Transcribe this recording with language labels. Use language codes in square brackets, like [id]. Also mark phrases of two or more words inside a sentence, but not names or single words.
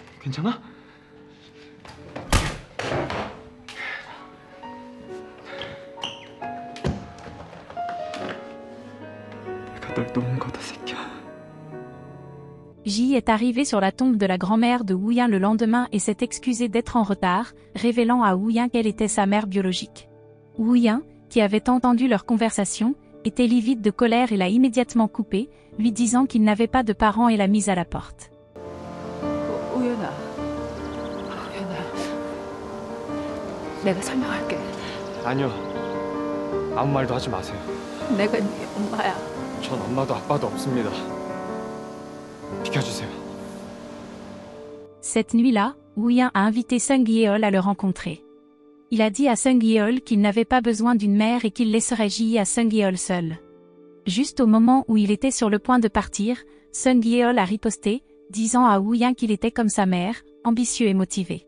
[ko] 괜찮아? 내가 널 놓은 거다, 새끼야. [fr] Ji est arrivé sur la tombe de la grand-mère de Woo Yin le lendemain et s'est excusé d'être en retard, révélant à Woo Yin qu'elle était sa mère biologique. Woo Yin, qui avait entendu leur conversation, était livide de colère et l'a immédiatement coupé, lui disant qu'il n'avait pas de parents et l'a mise à la porte. [ko] 우연아, 내가 설명할게. 아니요. 아무 말도 하지 마세요. 내가 네 엄마야. 전 엄마도 아빠도 없습니다. 비켜주세요. [fr] Cette nuit-là, Woo Yin a invité Sung Yeol à le rencontrer. Il a dit à Sung Yeol qu'il n'avait pas besoin d'une mère et qu'il laisserait Ji à Sung Yeol seul. Juste au moment où il était sur le point de partir, Sung Yeol a riposté, disant à Woo Yin qu'il était comme sa mère, ambitieux et motivé.